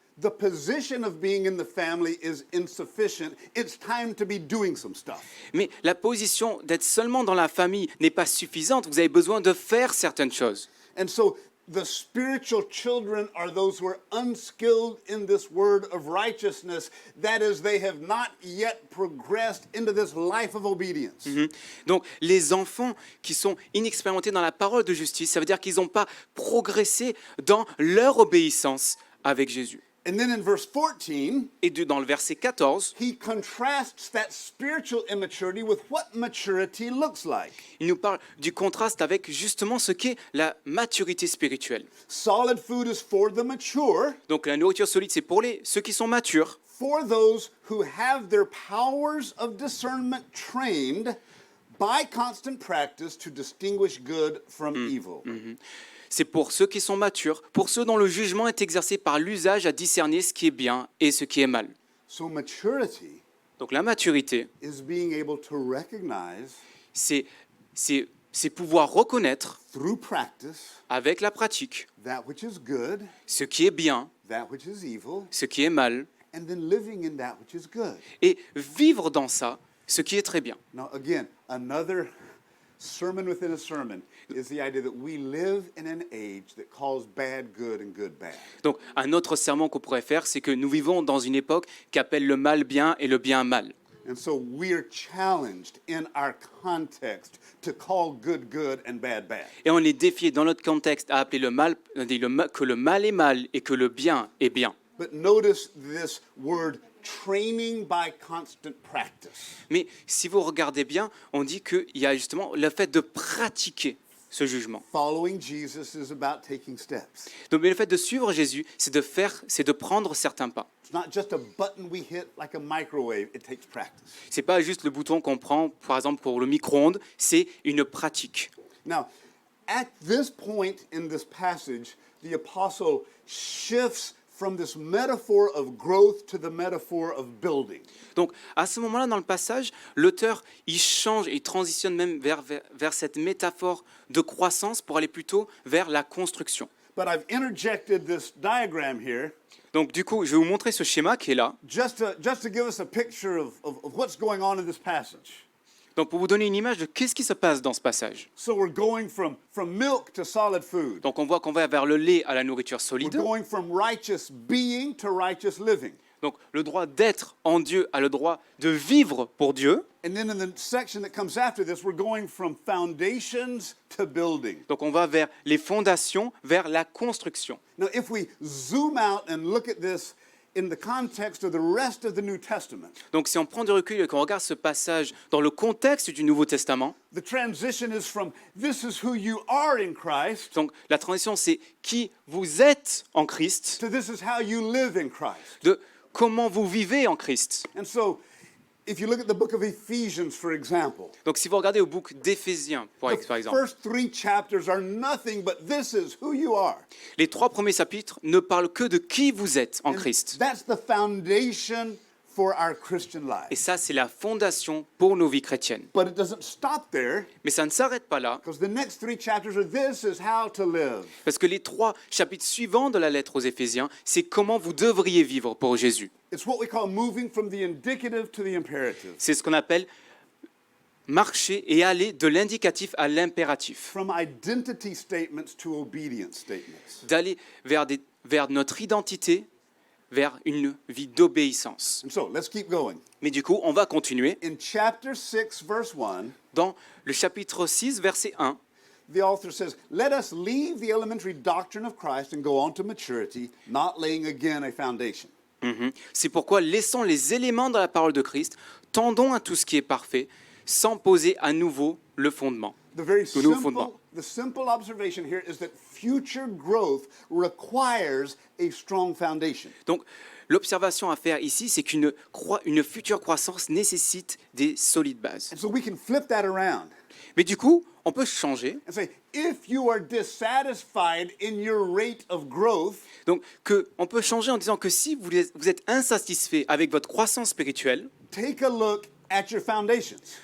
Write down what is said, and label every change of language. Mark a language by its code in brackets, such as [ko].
[en] the position of being in the family is insufficient. It's time to be doing some stuff. [fr] mais la position d'être seulement dans la famille n'est pas suffisante. Vous avez besoin de faire certaines choses. [en] And so the spiritual children are those who are unskilled in this word of righteousness. That is, they have not yet progressed into this life of obedience. [fr] Donc les enfants qui sont inexpérimentés dans la parole de justice, ça veut dire qu'ils n'ont pas progressé dans leur obéissance avec Jésus. [en] And then in verse 14, [fr] Et dans le verset 14, [en] he contrasts that spiritual immaturity with what maturity looks like. [fr] il nous parle du contraste avec justement ce qu'est la maturité spirituelle. [en] Solid food is for the mature, [fr] Donc la nourriture solide, c'est pour ceux qui sont matures, [en] for those who have their powers of discernment trained by constant practice to distinguish good from evil. [fr] c'est pour ceux qui sont matures, pour ceux dont le jugement est exercé par l'usage à discerner ce qui est bien et ce qui est mal. [en] So maturity [fr] Donc la maturité, [en] is being able to recognize [fr] c'est pouvoir reconnaître [en] through practice [fr] avec la pratique [en] that which is good, [fr] ce qui est bien, [en] that which is evil, [fr] ce qui est mal, [en] and then living in that which is good. [fr] et vivre dans ça, ce qui est très bien. [en] Now, again, another sermon within a sermon is the idea that we live in an age that calls bad good and good bad. [fr] Donc un autre sermon qu'on pourrait faire, c'est que nous vivons dans une époque qui appelle le mal bien et le bien mal. [en] And so we are challenged in our context to call good good and bad bad. [fr] Et on est défié dans notre contexte à appeler que le mal est mal et que le bien est bien. [en] But notice this word training by constant practice. [fr] Mais si vous regardez bien, on dit qu'il y a justement le fait de pratiquer ce jugement. [en] Following Jesus is about taking steps. [fr] Donc mais le fait de suivre Jésus, c'est de prendre certains pas. [en] It's not just a button we hit like a microwave, it takes practice. [fr] C'est pas juste le bouton qu'on prend, par exemple pour le micro-ondes, c'est une pratique. [en] Now, at this point in this passage, the apostle shifts from this metaphor of growth to the metaphor of building. [fr] Donc à ce moment-là dans le passage, l'auteur il change, il transitionne même vers cette métaphore de croissance pour aller plutôt vers la construction. [en] But I've interjected this diagram here [fr] Donc du coup, je vais vous montrer ce schéma qui est là. [en] just to give us a picture of what's going on in this passage. [fr] Donc pour vous donner une image de qu'est-ce qui se passe dans ce passage. [en] So we're going from milk to solid food. [fr] Donc on voit qu'on va vers le lait à la nourriture [en] We're [fr] solide. [en] going from righteous being to righteous living. [fr] Donc le droit d'être en Dieu à le droit de vivre pour Dieu. [en] And then in the section that comes after this, we're going from foundations to building. [fr] Donc on va vers les fondations, vers la construction. [en] Now, if we zoom out and look at this in the context of the rest of the New Testament, [fr] Donc si on prend du recul et qu'on regarde ce passage dans le contexte du Nouveau Testament, [en] the transition is from this is who you are in Christ [fr] donc la transition c'est qui vous êtes en Christ, [en] to this is how you live in Christ. [fr] de comment vous vivez en Christ. [en] And so, if you look at the book of Ephesians, for example, [fr] Donc si vous regardez au book d'Éphésiens, par [en] the [fr] exemple, [en] first 3 chapters are nothing but this is who you are. [fr] les 3 premiers chapitres ne parlent que de qui vous êtes en [en] And [fr] Christ. [en] that's the foundation for our Christian [fr] Et [en] life. [fr] ça, c'est la fondation pour nos vies chrétiennes. [en] But it doesn't stop there, [fr] Mais ça ne s'arrête pas là, [en] because the next 3 chapters are this is how to live. [fr] parce que les 3 chapitres suivants de la lettre aux Éphésiens, c'est comment vous devriez vivre pour Jésus. [en] It's what we call moving from the indicative to the imperative, [fr] C'est ce qu'on appelle marcher et aller de l'indicatif à l'impératif, [en] from identity statements to obedience statements. [fr] d'aller vers notre identité, vers une vie d'obéissance. [en] And so, let's keep going. [fr] Mais du coup, on va continuer. [en] In chapter 6, verse 1, [fr] Dans le chapitre 6, verset 1, [en] the author says, "Let us leave the elementary doctrine of Christ and go on to maturity, not laying again a foundation." [fr] c'est pourquoi laissons les éléments de la parole de Christ, tendons à tout ce qui est parfait, sans poser à nouveau le fondement. [en] The very [fr] Le nouveau fondement. [en] simple observation here is that future growth requires a strong foundation. [fr] Donc, l'observation à faire ici, c'est qu'une future croissance nécessite des solides bases. [en] And so we can flip that around [fr] Mais du coup, on peut changer. [en] and say, if you are dissatisfied in your rate of growth, [fr] Donc, on peut changer en disant que si vous êtes insatisfait avec votre croissance spirituelle, [en] take a look at your foundations.